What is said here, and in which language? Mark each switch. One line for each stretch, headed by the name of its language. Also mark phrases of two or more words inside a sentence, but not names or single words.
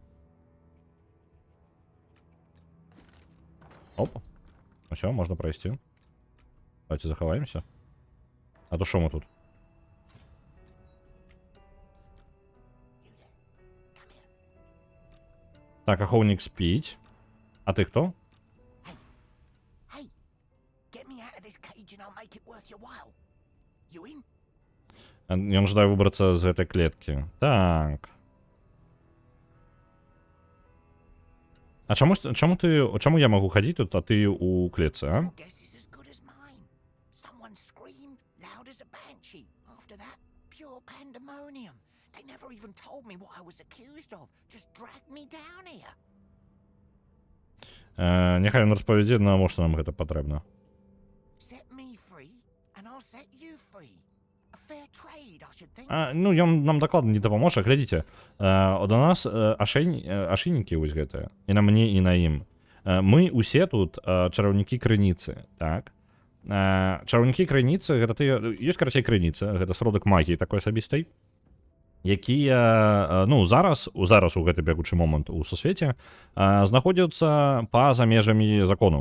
Belarusian: Оп. Усё, можна прайсці. Давайте захаваемся. А то шо мы тут? Так, ахоўнік спіць. А ты хто?
English: Hey, get me out of this cage and I'll make it worth your while. You in?
Belarusian: Ён жадае выбрацца з гэтай клеткі. Так. А чаму я магу хадзіць тут, а ты у клетцы, а?
English: Your guess is as good as mine. Someone screamed loud as a banshee. After that, pure pandemonium. They never even told me what I was accused of. Just dragged me down here.
Belarusian: Няхай ён распавядзе, навошта нам гэта патрэбна.
English: Set me free, and I'll set you free. A fair trade, I should think.
Belarusian: Ну, ён нам дакладна не дапаможа. Глядзіце, у нас ашейнікі вось гэтыя. І на мне, і на ім. Мы усе тут чараўнікі крыніцы, так? Чараўнікі крыніцы, гэта тыя... Ёсць, карацей, крыніца, гэта сродак магіі такой асабістай, якія, ну, зараз у гэты бягучы момант у сусвеце знаходзяцца па-за межамі закону.